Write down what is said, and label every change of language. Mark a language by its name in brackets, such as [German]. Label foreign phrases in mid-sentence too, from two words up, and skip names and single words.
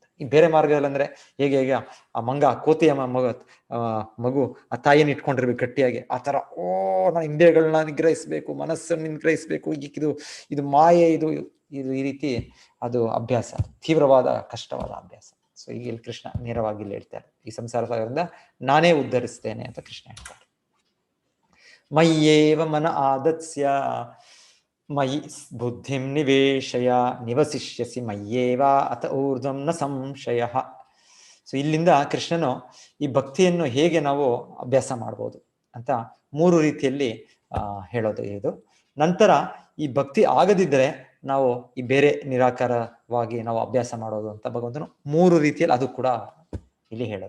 [Kannada] ಈ ಬೇರೆ ಮಾರ್ಗದಲ್ಲಿ ಅಂದ್ರೆ ಹೇಗೆ ಆ ಕೋತಿಯ ಮಗು ಆ ತಾಯಿಯನ್ನು ಇಟ್ಕೊಂಡಿರ್ಬೇಕು ಗಟ್ಟಿಯಾಗಿ, ಆ ತರ ನಾನು ಇಂದ್ರಿಯಗಳನ್ನ ನಿಗ್ರಹಿಸ್ಬೇಕು, ಮನಸ್ಸನ್ನು ನಿಗ್ರಹಿಸ್ಬೇಕು, ಇದು ಮಾಯೆ, ಇದು ಈ ರೀತಿ ಅದು ಅಭ್ಯಾಸ, ತೀವ್ರವಾದ ಕಷ್ಟವಾದ ಅಭ್ಯಾಸ. ಸೊ ಈಗ ಇಲ್ಲಿ ಕೃಷ್ಣ ನೇರವಾಗಿ ಇಲ್ಲಿ ಹೇಳ್ತಾರೆ, ಈ ಸಂಸಾರ ಸಾಗರದಿಂದ ನಾನೇ ಉದ್ಧರಿಸ್ತೇನೆ ಅಂತ ಕೃಷ್ಣ ಹೇಳ್ತಾರೆ. [Sanskrit] ಮಯ್ಯೇವ ಮನ ಆದತ್ಸ್ಯ ಮಯಿ ಬುದ್ಧಿಂ ನಿವೇಶಯ ನಿವಸಿಷ್ಯಸಿ ಮಯ್ಯೇವ ಅತ ಊರ್ಧ್ವಂ ನ ಸಂಶಯ. [Kannada] ಸೊ ಇಲ್ಲಿಂದ ಕೃಷ್ಣನು ಈ ಭಕ್ತಿಯನ್ನು ಹೇಗೆ ನಾವು ಅಭ್ಯಾಸ ಮಾಡ್ಬೋದು ಅಂತ 3 ರೀತಿಯಲ್ಲಿ ಹೇಳೋದು ಇದು. ನಂತರ ಈ ಭಕ್ತಿ ಆಗದಿದ್ದರೆ ನಾವು ಈ ಬೇರೆ ನಿರಾಕಾರವಾಗಿ ನಾವು ಅಭ್ಯಾಸ ಮಾಡೋದು ಅಂತ ಭಗವಂತನು 3 ರೀತಿಯಲ್ಲಿ ಅದು ಕೂಡ ಇಲ್ಲಿ ಹೇಳೋದು.